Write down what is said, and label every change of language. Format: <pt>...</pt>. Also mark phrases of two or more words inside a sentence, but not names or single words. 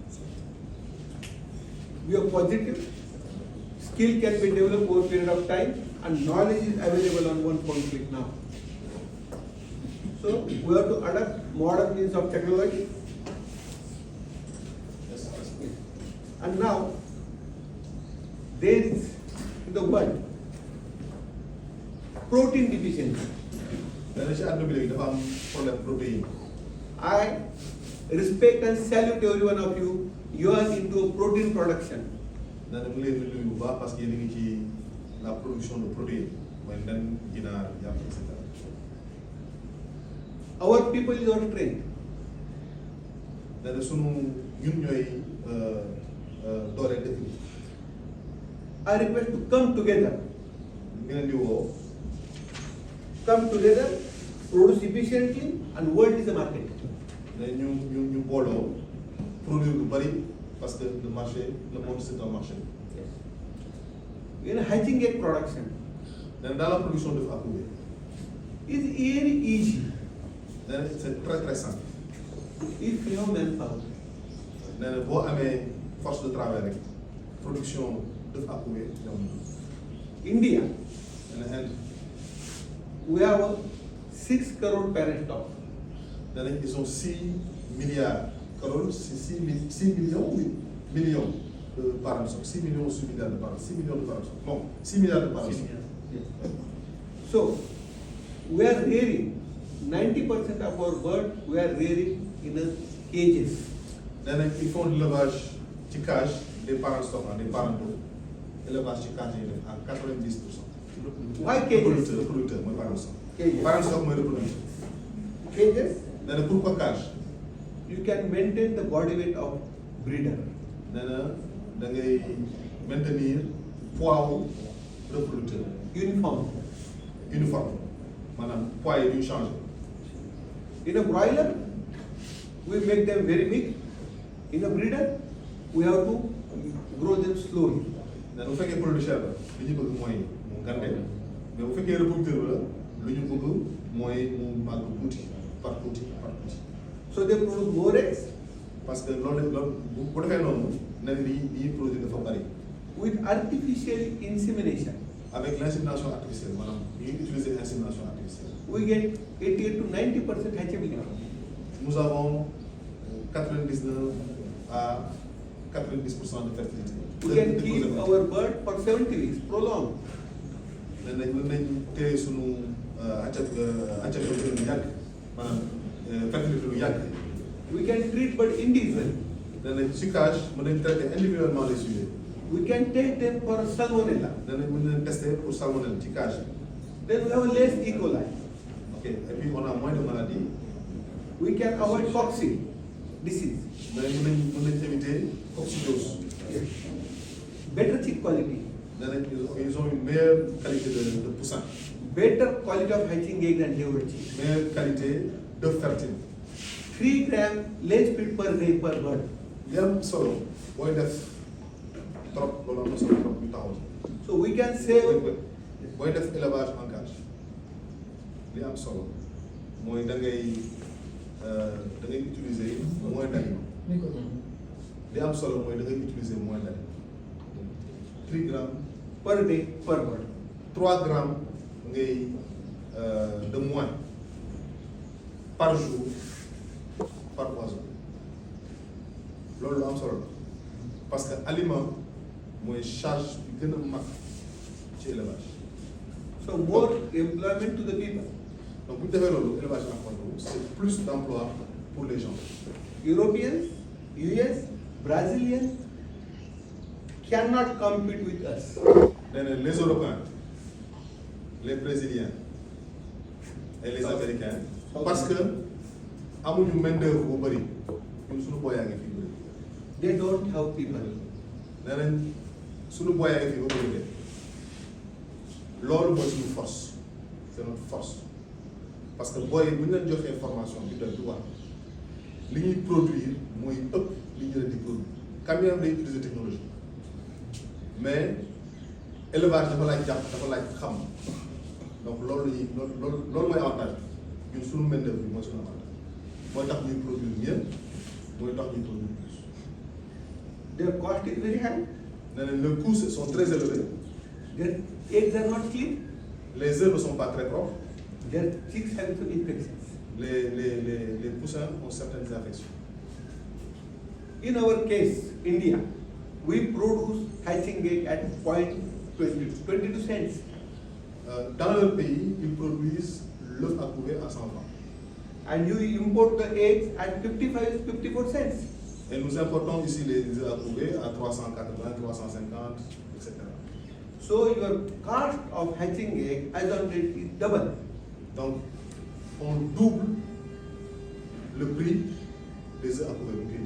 <en>We are positive. Skill can be developed over a period of time, and knowledge is available on one point click now. So, we have to adapt modern means of technology. Yes, yes. And now, there is in the world protein deficiency.</en> <wo>nee na ci àdduna bi léegi dafa am</wo> <fr>problème protéine.</fr> <en>I respect and salute every one of you. You are into protein production.</en> <wo>nee na mu ngi leen di nuyu bu baax</wo> <fr>parce que</fr> <wo>yéen a ngi ci la</wo> <fr>production de protéine</fr> <wo>mooy nen ginaar yàpp</wo> <fr>et cetera.</fr> <en>Our people is our strength.</en> <wo>nee na sunu ñun ñooy doole dëkk bi.</wo> <en>I request to come together.</en> <wo>ngi leen di woo</wo> <en>Come together, produce efficiently, and world is a market.</en> <wo>ne ñu booloo</wo> <fr>produire</fr> <wo>lu bari</wo> <fr>parce que le monde c'est un marché.</fr> <en>In hatching egg production</en> <wo>nee na</wo> <fr>dans la production d'œufs à couver</fr> <en>is very easy</en> <wo>nee na</wo> <fr>c'est très très simple.</fr> <en>if you have manpower.</en> <wo>nee na boo amee</wo> <fr>force de travail rek production d'œufs à couver ñoom.</fr> <en>India,</en> <wo>nee na Inde</wo> <en>we have a 6 crore parent stock.</en> <wo>nee nañ</wo> <fr>ils ont 6 milliards crores 6 millions de parents 6 millions ou 6 milliards de parents 6 millions de parents non 6 milliards de parents.</fr> <en>So, we are rearing 90% of our bird we are rearing in a cages.</en> <wo>nee nañ</wo> <fr>ils font de l'élevage ci cage des parents stockants des parentaux élevage ci cage</fr> <wo>yi def</wo> <fr>à 90%.</fr> <en>Why cages?</en> <wo>reproducteur mooy</wo> <en>parent stock. Cages. parent stock</en> <wo>mooy reproducteur.</wo> <en>Cages,</en> <wo>nee na</wo> <fr>pourquoi cage</fr> <en>you can maintain the body weight of breeder.</en> <wo>nee na da ngay</wo> <fr>maintenir poids</fr> <wo>wu reproducteur</wo> <en>Uniform.</en> <wo>uniforme maanaam poids yi duñ changer.</wo> <en>In a broiler, we make them very big. In a breeder, we have to grow them slowly.</en> <wo>nee na bu fekkee</wo> <fr>produit cher</fr> <wo>la li ñu bëgg mooy mu gànte mais bu fekkee reproducteur la lu ñu bëgg mooy mu màgg tuuti par tuuti par tuuti.</wo> <en>So they produce more eggs.</en> <fr>parce que</fr> <wo>loolu bu defee noonu nee na li produit dafa bari.</wo> <en>With artificial insemination,</en> <fr>avec l' insémination artificielle</fr> <wo>maanaam ñu ngi</wo> <fr>utiliser insémination artificielle.</fr> <en>we get 88 to 90% hatchability.</en> <fr>nous avons 99 à 90% de fertilité.</fr> <en>We can keep our bird for 70 weeks, prolonged.</en> <wo>nee nañ mën nañ téye sunu accat lu yàgg maanaam fertilité lu yàgg.</wo> <en>We can treat bird individually.</en> <wo>nee nañ</wo> <fr>cyclage</fr> <wo>mën nañ</wo> <fr>traiter individuellement les sujets.</fr> <en>We can take them for salmonella.</en> <wo>nee nañ mën nañ</wo> <fr>tester pour salmonelle</fr> <wo>ci cage.</wo> <en>Then we have less E. coli.</en> <fr>ok et puis on a moins de maladies.</fr> <en>We can avoid cocci disease.</en> <fr>mais</fr> <wo>mën nañ</wo> <fr>éviter coccidose.</fr> <en>Better chick quality.</en> <wo>nee nañ</wo> <fr>ils ont une meilleure qualité de poussin.</fr> <en>Better quality of hatching egg than devoid chick.</en> <fr>meilleure qualité d'œuf fertile.</fr> <en>3 grams less feed per day per bird.</en> <wo>li am solo booy def trop loolu am na solo trop ñu taxaw ci.</wo> <en>So we can save.</en> <wo>booy def</wo> <fr>élevage en cage</fr> <wo>li am solo mooy da ngay</wo> <fr>utiliser moins d'aliments.</fr> <wo>li am solo mooy da ngay</wo> <fr>utiliser moins d'aliments. 3 grammes</fr> <en>Per day per bird.</en> <wo>3 grammes ngay</wo> <fr>de moins par jour par oiseau</fr> <wo>loolu lu am solo la</wo> <fr>parce que aliment</fr> <wo>mooy charge bi gën a mag ci élevage.</wo> <en>So more employment to the people.</en> <fr>donc</fr> <wo>bu ñu defee loolu</wo> <fr>élevage en c'est plus d'emploi pour les gens.</fr> <en>Europeans, US, Brazilians cannot compete with us.</en> <wo>nee na</wo> <fr>les Européens les Brésiliens et les Américains parce que</fr> <wo>amuñu</wo> <fr>main d'œuvre</fr> <wo>bu bëri ñun suñu booyaa ngi fii bëri.</wo> <en>They don't have people.</en> <wo>nee nañ suñu booyaa ngi fii ba bëri de loolu mooy suñu force</wo> <fr>c'est notre force parce que</fr> <wo>booy bu ñu leen joxee formation bi doy du war li ñuy produire mooy ëpp li ñu leen di produire</wo> <fr>quand même</fr> <wo>day</wo> <fr>utiliser technologie mais élevage</fr> <wo>dafa laaj jàpp dafa laaj xam donc loolu la ñuy loolu mooy avantage bi ñun suñu</wo> <fr>main d'œuvre</fr> <wo>bi mooy suñu avantage mooy tax ñuy</wo> <fr>produire mieux</fr> <wo>mooy tax ñuy</wo> <fr>produire plus.</fr> <en>Their cost is very high.</en> <wo>nee nañ</wo> <fr>les coûts sont très élevés.</fr> <en>Their eggs are not clean.</en> <fr>Les œufs ne sont pas très propres.</fr> <en>Their chicks have some infections.</en> <fr>Les poussins ont certaines infections.</fr> <en>In our case, India, we produce hatching egg at 22 cents.</en> <fr>Dans leur pays, ils produisent l'œuf à couver à 100 francs.</fr> <en>And you import the eggs at 54 cents.</en> <fr>Et nous importons ici les œufs à couver à 380, 350, etc.</fr> <en>So your cost of hatching egg as on date is double.</en> <fr>Donc, on double le prix des œufs à couver.</fr>